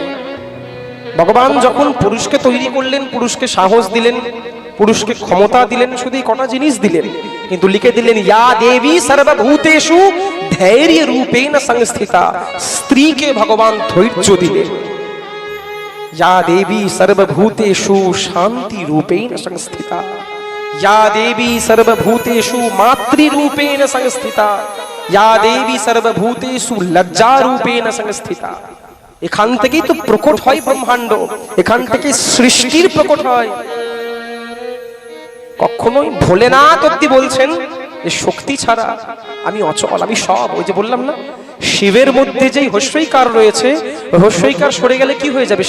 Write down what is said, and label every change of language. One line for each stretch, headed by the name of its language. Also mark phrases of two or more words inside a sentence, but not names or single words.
Bangla: ভগবান যখন পুরুষকে তৈরি করলেন, পুরুষকে সাহস দিলেন, পুরুষকে ক্ষমতা দিলেন, শুধু কটা জিনিস দিলেন, কিন্তু লিখে দিলেন
Sanskrit: ইয়া দেবী সর্বভূতেষু ধৈর্য রূপেণ সংস্থিতা।
Bangla: স্ত্রীকে ভগবান ধৈর্য দিলেন।
Sanskrit: ইয়া দেবী সর্বভূতেষু শান্তি রূপেণ সংস্থিতা, या देवी सर्वभूतेषु मातृरूपेण संस्थिता, या देवी सर्वभूतेषु लज्जा रूपेण संस्थिता।
Bangla: এখান থেকেই তো প্রকট হয় ব্রহ্মাণ্ড, এখান থেকে সৃষ্টির প্রকট হয়। কখনোই ভোলেনাথ অব্দি বলছেন যে শক্তি ছাড়া আমি অচল, আমি সব। ওই যে বললাম না, শিবের মধ্যে যেই হস্যইকার রয়েছে, ওই হস্যইকার সরে গেলে কি হয়ে যাবে?